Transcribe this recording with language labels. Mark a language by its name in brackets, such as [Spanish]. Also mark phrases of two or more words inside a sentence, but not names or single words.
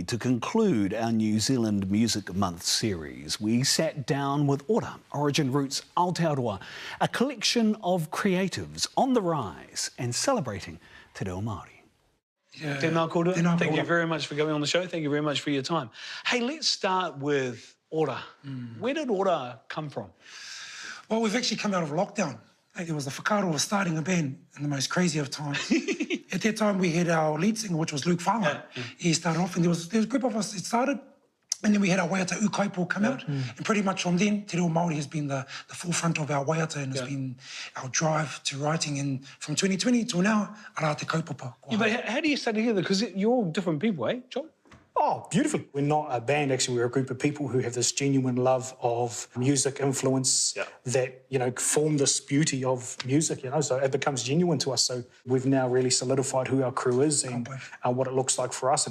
[English] To conclude our New Zealand Music Month series, we sat down with Ora, Origin Roots Aotearoa, a collection of creatives on the rise and celebrating [Māori] te reo Māori. [English] Yeah. [Māori] Tēnā kōrero. Tēnā [English] Thank you [Māori] kōrero. [English] very much for coming on the show. Thank you very much for your time. Hey, let's start with Ora. Where did Ora come from? Well, we've actually come out of lockdown. It was the whakaaro of starting a band in the most crazy of times. At that time, we had our lead singer, which was Luke Whanga. He started off, and there was a group of us that started, and then we had our [Māori] waiata ukaipo [English] come out, and pretty much from then, [Māori] te reo Māori [English] has been the forefront of our waiata, and has been our drive to writing. And from 2020 till now, [Māori] ara te kaupapa. [English] Yeah, but how do you stay together? Because you're all different people, eh, John? Oh, beautifully. We're not a band, actually. We're a group of people who have this genuine love of music influence that, you know, form this beauty of music, you know, so it becomes genuine to us. So we've now really solidified who our crew is and what it looks like for us.